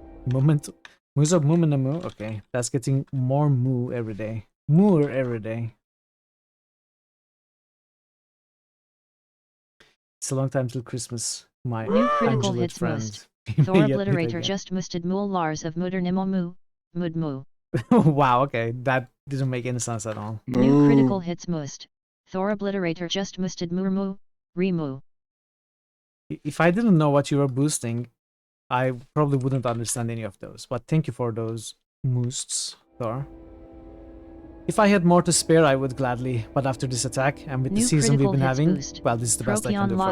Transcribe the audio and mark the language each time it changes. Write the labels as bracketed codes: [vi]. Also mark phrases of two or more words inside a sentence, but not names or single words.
[en] Moment. Moos of Moomin and moo. Okay, that's getting more moo every day. Moor every day. It's a long time till Christmas, my new critical Angelid hits friend. most. Thor obliterator just musted mool lars of Mudernimo moo. Mud moo. Wow, okay, that didn't make any sense at all. New critical hits most. Thor obliterator just musted moo moo. Remu. If I didn't know what you were boosting, I probably wouldn't understand any of those. But thank you for those moosts, Thor. If I had more to spare, I would gladly, but after this attack, and with the season we've been having, well, this is the best I can do for